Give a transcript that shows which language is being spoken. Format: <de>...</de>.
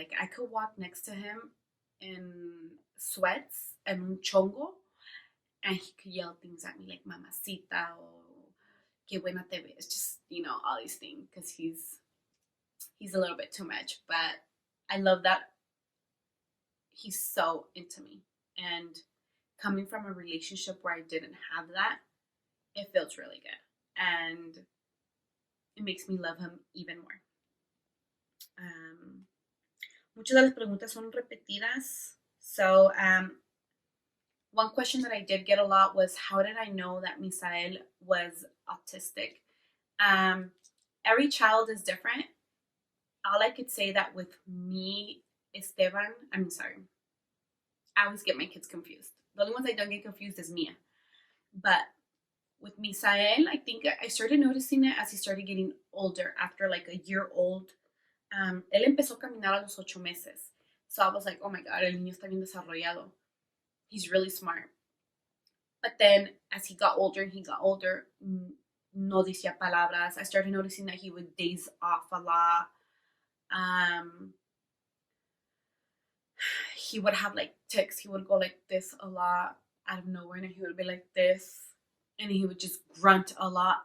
<en>Like, I could walk next to him in sweats and</en> <es>un chongo,</es> <en>and he could yell things at me like mamacita or</en> <es>que buena te ves,</es> <en>just, all these things, because he's a little bit too much. But I love that he's so into me. And coming from a relationship where I didn't have that, it feels really good. And it makes me love him even more.</en> <es>Muchas de las preguntas son repetidas.</es> <en>So, one question that I did get a lot was, how did I know that Misael was autistic? Every child is different. All I could say that with me, Esteban, I'm sorry, I always get my kids confused. The only ones I don't get confused is Mia. But with Misael, I think I started noticing it as he started getting older. After like a year old,</en> <es>él empezó a caminar a los 8 meses.</es> <en>So I was like, oh my God,</en> <es>el niño está bien desarrollado.</es> <en>He's really smart. But then as he got older and he got older,</en> <es>no decía palabras.</es> <en>I started noticing that he would daze off a lot. He would have like tics. He would go like this a lot out of nowhere, and he would be like this, and he would just grunt a lot.</en>